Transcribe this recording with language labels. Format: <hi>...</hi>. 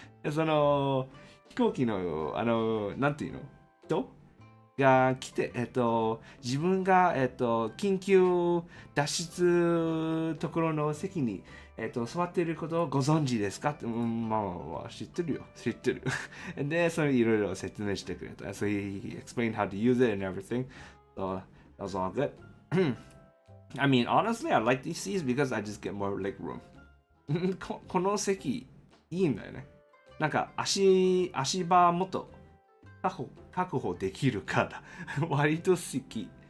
<ja>その飛行機のなんていうの人が来て自分が緊急脱出ところの席に座っていることをご存知ですかって、知ってる。で、それいろいろ説明してくれた。</ja> <en>So he explained how to use it and everything. So that was all good. I mean, honestly, I like these seats because I just get more leg room.</en> <ja>この席いいんだよね。なんか足場もっと確保できるから割と好き。</ja>